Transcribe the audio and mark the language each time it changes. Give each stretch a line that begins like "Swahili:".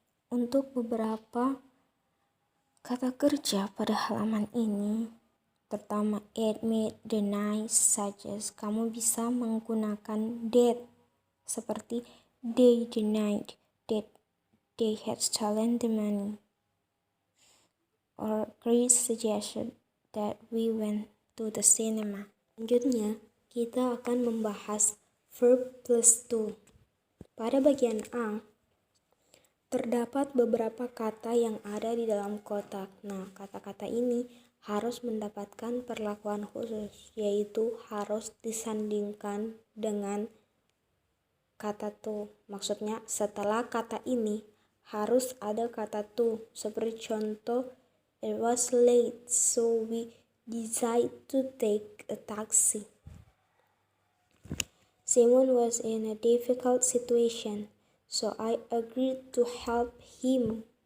Indonesian: Untuk beberapa kata kerja pada halaman ini, pertama admit, deny, suggest, kamu bisa menggunakan that. Seperti
English: they denied that they had stolen the money. Or Chris suggested that we went to the cinema.
Indonesian: Selanjutnya, kita akan membahas verb plus to. Pada bagian A, terdapat beberapa kata yang ada di dalam kotak. Nah, kata-kata ini harus mendapatkan perlakuan khusus, yaitu harus disandingkan dengan kata to. Maksudnya, setelah kata ini harus ada kata to. Seperti contoh,
English: it was late, so we decided to take a taxi. Simon was in a difficult situation, so I agreed to help him.